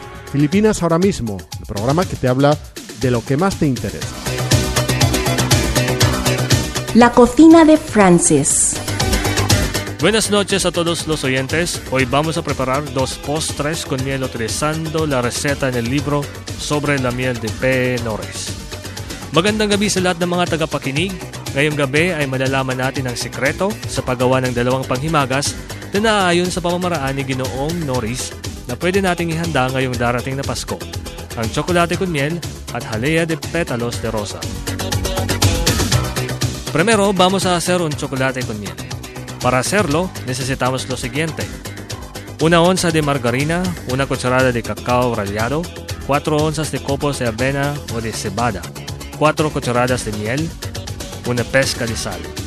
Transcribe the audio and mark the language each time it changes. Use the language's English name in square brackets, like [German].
[Spanish] Filipinas ahora mismo, el programa que te habla de lo que más te interesa. La cocina de Francis. Buenas noches a todos los oyentes. Hoy vamos a preparar dos postres con miel utilizando la receta en el libro sobre la miel de P. Norris. [Filipino] Magandang gabi sa lahat ng mga tagapakinig. Ngayong gabi ay malalaman natin ang sekreto sa paggawa ng dalawang panghimagas na naaayon sa pamamaraan ni Ginoong Norris na pwede nating ihanda ngayong darating na Pasko, ang tsokolate con miel at [Spanish] jalea de pétalos de rosa. Primero, vamos a hacer un chocolate con miel. Para hacerlo, necesitamos lo siguiente. Una onza de margarina, una cucharada de cacao rallado, 4 onzas de copos de avena o de cebada, 4 cucharadas de miel, una pesca de sal.